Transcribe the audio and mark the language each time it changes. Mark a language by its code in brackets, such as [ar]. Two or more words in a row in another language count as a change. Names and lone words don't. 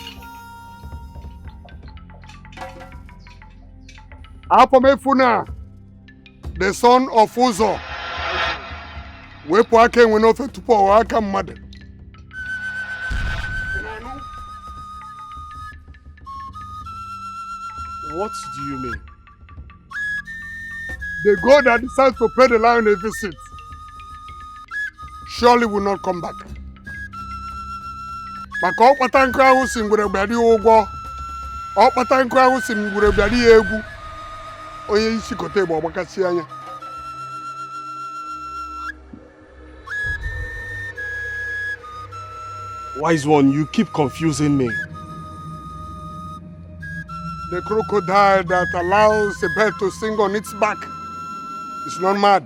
[en] Afamefuna, the son of Uzo. [ig] Wepụ aka enwe n'ofe tupu ọwa aka mmadụ. [en] What do you mean? The God that decides to pay the lion a visit surely will not come back. [ig] Maka ọkpata nkụ ahụ si ngwere bịara ya ụgwọ, ọkpata nkụ ahụ si ngwere bịara ya egwu, onye isi kote Igbo ọgbakasị anya. [en] Wise one, you keep confusing me. The crocodile that allows a bird to sing on its back is not mad.